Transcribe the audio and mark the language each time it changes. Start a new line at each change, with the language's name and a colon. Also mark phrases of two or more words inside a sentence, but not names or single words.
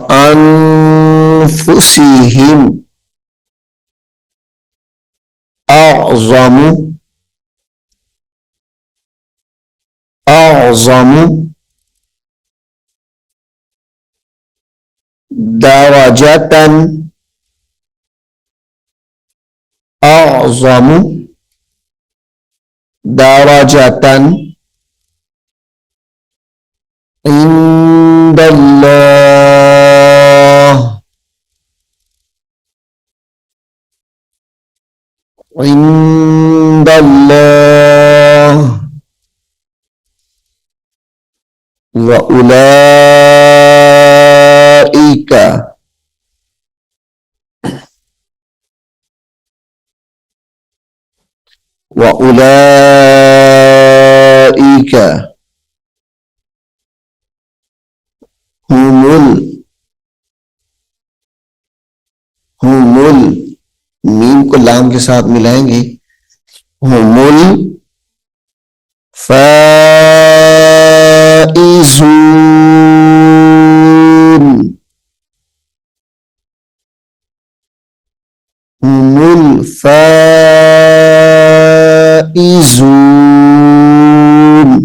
Arabic: أنفسهم أعظم أعظم درجة أعظم درجة عند الله عند الله وأولئك وأولئك هم
Hindi: हुमुल, मीम को लाम के साथ मिलाएंगे,
Arabic: هم الفائزون هم الفائزون.